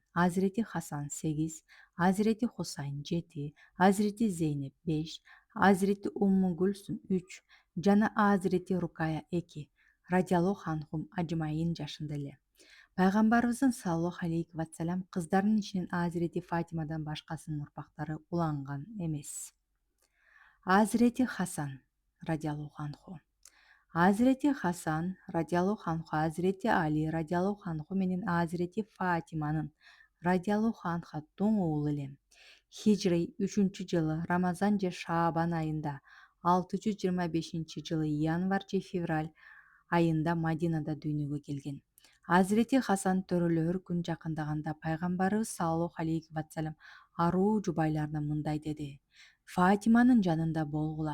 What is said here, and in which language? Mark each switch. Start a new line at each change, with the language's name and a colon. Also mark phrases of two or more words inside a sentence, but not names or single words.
Kyrgyz: Азирети Хасан 8, Азирети Хусайн 7, Азирети Зейнеп 5, Азирети Умму Гүлсүм 3 жана Азирети Рукая 2
Arabic: رضي الله عنهم أجمعين
Kyrgyz: жашында эле. Пайгамбарыбыздын
Arabic: صلى الله عليه وسلم
Kyrgyz: кыздарынын ичинен Азирети Фатимадан башкасынын урпактары уланган эмес. Азирети Хасан
Arabic: رضي الله عنه.
Kyrgyz: Азирети Хасан
Arabic: رضي الله عنه
Kyrgyz: Азирети Али
Arabic: رضي الله عنه
Kyrgyz: менен Азирети Фатиманын
Arabic: رضي الله عنها
Kyrgyz: тоң уулу эле. Хижри 3-жылы Рамазан же Шаабан айында, 625-жылы январь же февраль айында Мадинада дүйнөгө келген. Азирети Хасан төрөлөр күн жакындаганда пайгамбарыбыз
Arabic: صلى الله عليه وسلم
Kyrgyz: аруу жубайларына мындай деди: Фатиманын жанында болгула.